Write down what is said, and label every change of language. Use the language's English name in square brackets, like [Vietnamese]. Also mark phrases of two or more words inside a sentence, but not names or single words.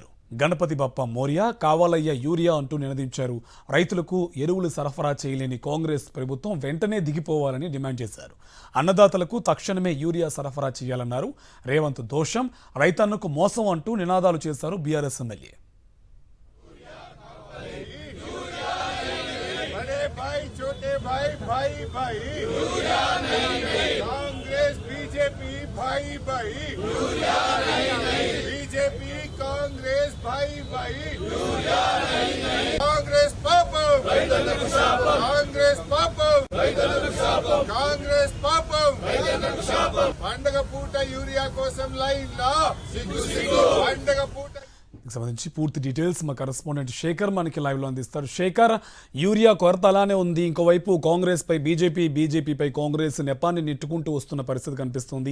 [Marathi] गणपति बाप्पा मोरया, [Telugu] కావాలయ్య యూరియా అంటూ నినదించారు. రైతులకు ఎరువులు సరఫరా చేయలేని కాంగ్రెస్ ప్రభుత్వం వెంటనే దిగిపోవాలని డిమాండ్ చేశారు. అన్నదాతలకు తక్షణమే యూరియా సరఫరా చేయాలన్నారు. రేవంత్ దోషం, రైతన్నకు మోసం అంటూ నినాదాలు చేశారు బీఆర్ఎస్ ఎమ్మెల్యే. [Hindi] बीजेपी कांग्रेस भाई भाई [Telugu] కాంగ్రెస్ పాపం కాంగ్రెస్ పాపం కాంగ్రెస్ పాపం పండగ పూట యూరియా కోసం లైన్ లా పండగ పూట సంబంధించి పూర్తి డీటెయిల్స్ మా కరెస్పాండెంట్ శేఖర్ మనకి లైవ్ లో అందిస్తారు. శేఖర్, యూరియా కొరత అలానే ఉంది. ఇంకోవైపు కాంగ్రెస్ పై బీజేపీపై కాంగ్రెస్ నెపాన్ని నెట్టుకుంటూ వస్తున్న పరిస్థితి కనిపిస్తుంది.